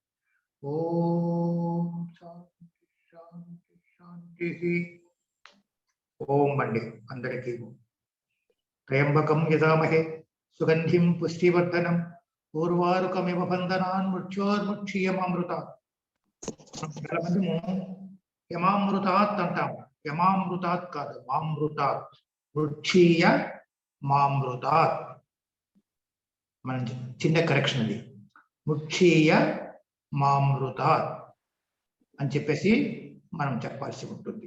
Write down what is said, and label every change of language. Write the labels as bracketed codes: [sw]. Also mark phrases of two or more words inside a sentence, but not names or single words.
[sa] ओम शांति शांति शांति। ओम [te] అండి అందరికి [sa] त्र्यंबकं यजामहे सुगंधिं पुष्टिवर्धनम् उर्वारुकमिव बन्धनान् मृत्योर्मुक्षीयमामृतात्। [te] చాలా మంది యమామృతాత్ అంటాం. యమామృతాత్ కాదు, మామృతాత్. [sa] మృక్షీయ మామృతాత్. [te] మనం చిన్న కరెక్షన్ అది. [sa] మృక్షీయ మామృతాత్ [te] అని చెప్పేసి మనం చెప్పాల్సి ఉంటుంది.